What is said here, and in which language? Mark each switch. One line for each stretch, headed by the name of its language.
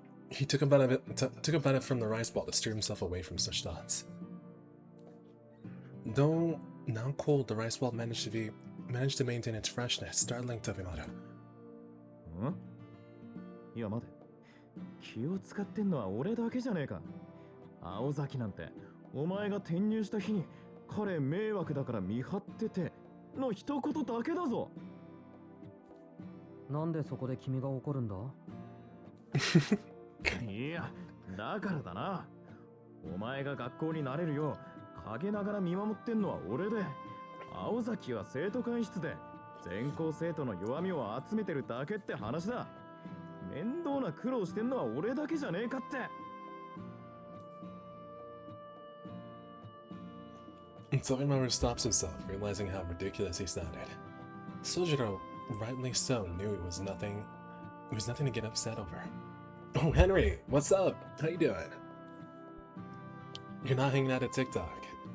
English: He took a bite from the rice ball to steer himself away from such thoughts. Though now cold, the rice ball managed to maintain its freshness, startling Tobimaru.
Japanese: ん？いや待て。気を使ってんのは俺だけじゃねえか。青崎なんてお前が転入した日に彼迷惑だから見張ってての一言だけだぞ。なんでそこで君が怒るんだ？いや、だからだな。お前が学校になれるよう陰ながら見守ってんのは俺で、青崎は生徒会室で全校生徒の弱みを集めてるだけって話だ。面倒な苦労してんのは俺だけじゃねえかって。
English: Tobimaru stops himself, realizing how ridiculous he sounded. Sojiro, rightly so, knew it was nothing to get upset over. Oh, Henry, what's up? How you doing? You're not hanging out at TikTok.